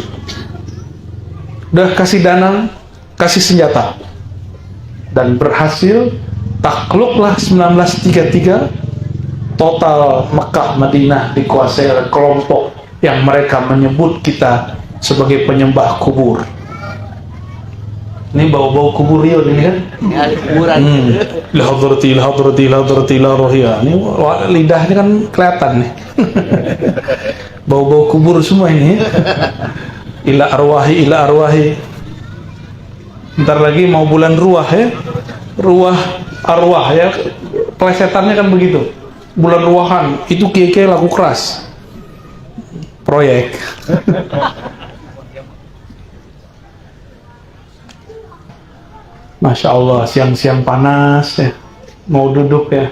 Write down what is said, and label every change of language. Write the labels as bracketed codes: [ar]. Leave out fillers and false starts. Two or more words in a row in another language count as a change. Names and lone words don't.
[id] Udah kasih dana, kasih senjata, dan berhasil takluklah 1933. Total Mekah Madinah dikuasai oleh kelompok yang mereka menyebut kita sebagai penyembah kubur. Ini bau-bau kubur Rio ini kan? Ya, kuburan. [ar] لحضرة لحضرة لحضرة لروحه. [id] Ini lidahnya kan kelihatan nih. Bau-bau kubur semua ini. [ar] إلى أرواح إلى أرواح. [id] Bentar lagi mau bulan ruah ya. Ruah arwah ya. Plesetannya kan begitu. Bulan ruahan itu kiai-kiai laku keras. Proyek. [ar] ما شاء الله, [id] siang-siang panas ya, mau duduk ya.